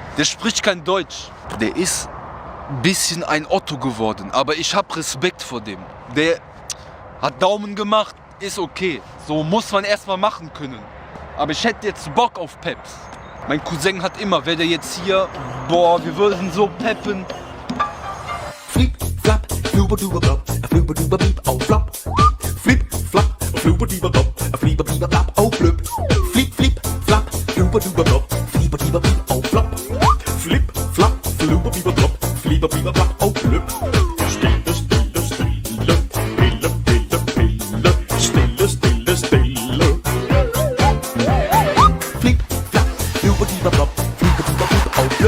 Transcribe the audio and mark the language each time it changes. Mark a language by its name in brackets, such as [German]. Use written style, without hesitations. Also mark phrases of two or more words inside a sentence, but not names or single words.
[German] Der spricht kein Deutsch. Der ist ein bisschen ein Otto geworden, aber ich habe Respekt vor dem. Der hat Daumen gemacht, ist okay. So muss man erstmal machen können. Aber ich hätte jetzt Bock auf Peps. Mein Cousin hat immer, wäre der jetzt hier, boah, wir würden so peppen. Flip, flap, fluber-duber-blop, fluber-duber-blieb, oh flop. Flip, flap, fluber-duber-blop, fluber-duber-blop, oh blöp. Flip, flip, flap, fluber-duber-blop, fluber-duber-blieb, oh flop. Flip, flap, fluber-duber-blop, fluber-duber-blop, oh blöp. Stille, stille, stille, pille, pille, pille, stille, stille, stille. Flip, flap, fluber-duber-blop, fluber-duber-blop, oh blöp.